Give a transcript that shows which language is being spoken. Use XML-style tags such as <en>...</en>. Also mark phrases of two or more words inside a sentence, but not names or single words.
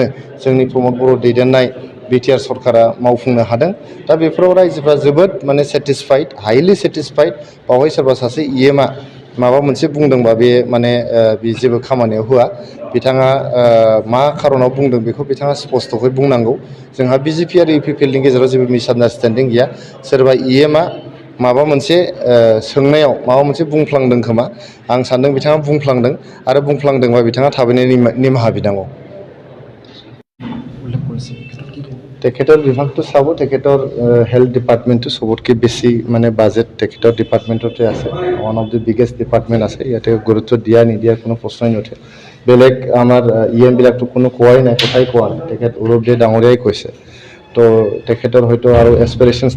<brx>जोंनि प्रमद बर' दैदेननाय बिटिआर सरकारा मावफुंनो हादों दा बेफोराव रायजोफ्रा जोबोद माने</brx> <en>satisfied highly satisfied</en> <brx>बावहाय सोरबा सासे इएमआ माबा मोनसे बुंदोंबा बे माने बे जेबो खामानियाव होआ बिथाङा मा खारनाव बुंदों बेखौ बिथाङा स्पष्टयै बुंनांगौ जोंहा बिजेपि आरो इउपिपिएलनि गेजेराव जेबो मिसआन्डारस्टेन्डिं गैया सोरबा इएमआ माबा मोनसे सोंनायाव माबा मोनसे बुंफ्लांदों खोमा आं सानदों बिथाङा बुंफ्लांदों आरो बुंफ्लांदोंबा बिथाङा थाबैनो निमाहा बिनांगौ</brx> <as>তেখেতৰ বিভাগটো চাব তেখেতৰ</as> <en>health department</en> <as>সবতকৈ বেছি মানে বাজেট তেখেতৰ ডিপাৰ্টমেণ্টতে আছে</as> <en>one of the biggest department</en> <as>আছে ইয়াতে গুৰুত্ব দিয়া নিদিয়াৰ কোনো প্ৰশ্নই নুঠে বেলেগ আমাৰ ইএমবিলাকতো কোনো কোৱাই নাই কথাই কোৱা নাই তেখেত অৰূপ দে ডাঙৰীয়াই কৈছে তো তেখেতৰ হয়তো আৰু এছপিৰেশ্যনছটো</as>